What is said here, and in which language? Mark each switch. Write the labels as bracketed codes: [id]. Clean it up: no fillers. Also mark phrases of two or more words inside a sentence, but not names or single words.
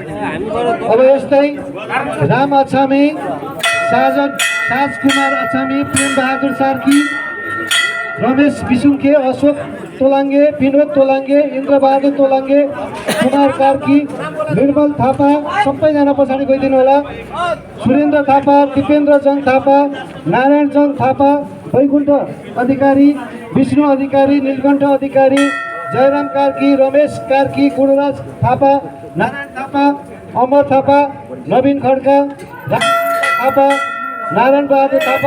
[ne] अब यस्तै राम अछामी, साजन, साजकुमार अछामी, प्रेम बहादुर सार्की, रमेश बिसुङखे, अशोक तोलाङ्गे, विनोद तोलाङ्गे, इन्द्रबहादुर तोलाङ्गे, कुमार कार्की, निर्मल थापा, सबैजना पछाडि गइदिनु होला। सुरेन्द्र थापा, दिपेन्द्रजङ थापा, नारायणजङ थापा, वैकुण्ठ अधिकारी, विष्णु अधिकारी, नीलकण्ठ अधिकारी, जयराम कार्की, रमेश कार्की, गुणराज थापा, नारायण थापा, अमर थापा, नवीन खड्का, थापा, नारायण बहादुर थापा,